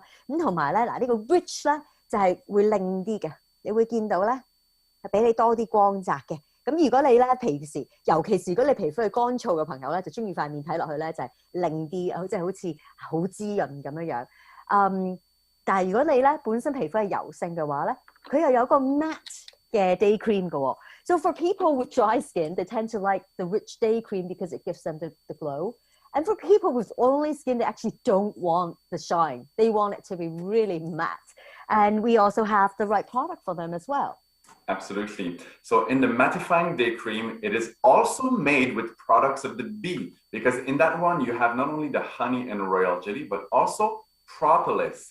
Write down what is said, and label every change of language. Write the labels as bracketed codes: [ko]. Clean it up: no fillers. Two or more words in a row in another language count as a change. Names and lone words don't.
[yue] 咁同埋咧嗱呢個 rich 咧就係會靚啲嘅，你會見到咧係俾你多啲光澤嘅。咁如果你咧平時，尤其是如果你皮膚係乾燥嘅朋友咧，就中意塊面睇落去咧就係靚啲，好似好滋潤咁樣樣。但係如果你咧本身皮膚係油性嘅話咧，佢又有個 matte 嘅 day cream 嘅喎。 [en] So for people with dry skin, they tend to like the rich day cream because it gives them the glow. And for people with oily skin, they actually don't want the shine. They want it to be really matte. And we also have the right product for them as well. Absolutely. So in the mattifying day cream, it is also made with products of the bee because in that one, you have not only the honey and royal jelly, but also propolis.